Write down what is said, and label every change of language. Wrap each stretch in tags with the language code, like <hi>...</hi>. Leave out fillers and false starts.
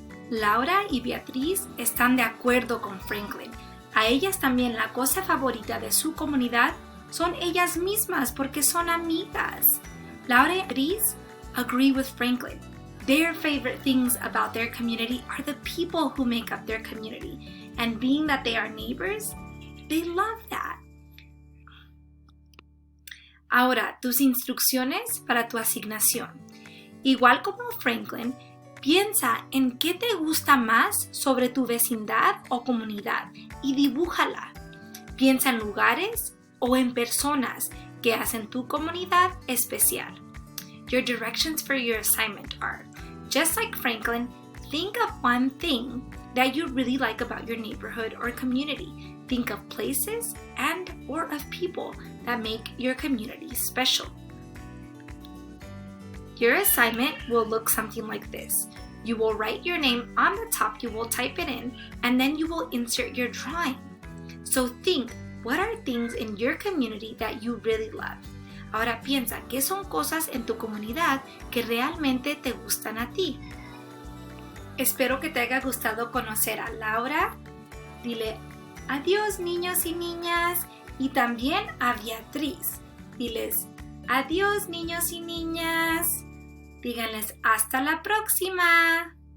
<es>Laura y Beatriz están de acuerdo con Franklin. A ellas también la cosa favorita de su comunidad son ellas mismas porque son amigas.</es> <en>Laura y Beatriz agree with Franklin. Their favorite things about their community are the people who make up their community. And being that they are neighbors, they love that.</en> <es>Ahora, tus instrucciones para tu asignación. Igual como Franklin, piensa en qué te gusta más sobre tu vecindad o comunidad y dibújala. Piensa en lugares o en personas que hacen tu comunidad especial.</es> <en>Your directions for your assignment are, just like Franklin, think of one thing that you really like about your neighborhood or community. Think of places and or of people that make your community special. Your assignment will look something like this. You will write your name on the top, you will type it in, and then you will insert your drawing. So think, what are things in your community that you really love?</en> <es>Ahora piensa, ¿qué son cosas en tu comunidad que realmente te gustan a ti? Espero que te haya gustado conocer a Laura. Dile adiós, niños y niñas. Y también a Beatriz. Diles adiós, niños y niñas. Díganles hasta la próxima.</es>